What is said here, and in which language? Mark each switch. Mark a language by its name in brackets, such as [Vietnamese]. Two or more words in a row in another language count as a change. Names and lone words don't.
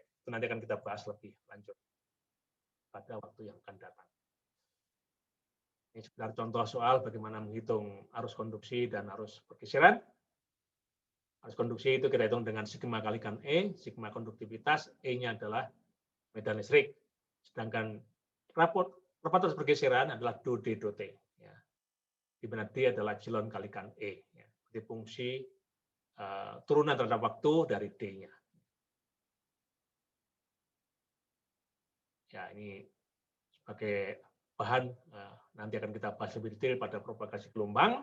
[Indonesian] Itu nanti akan kita bahas lebih lanjut pada waktu yang akan datang. Ini sekedar contoh soal bagaimana menghitung arus konduksi dan arus pergeseran. Arus konduksi itu kita hitung dengan sigma kalikan E, sigma konduktivitas, E-nya adalah medan listrik. Sedangkan rapat arus pergeseran adalah do D do T. Ya. Di mana D adalah epsilon kalikan E. Ya. Jadi fungsi turunan terhadap waktu dari D-nya. Ya, ini sebagai bahan nanti akan kita bahas lebih detail pada propagasi gelombang.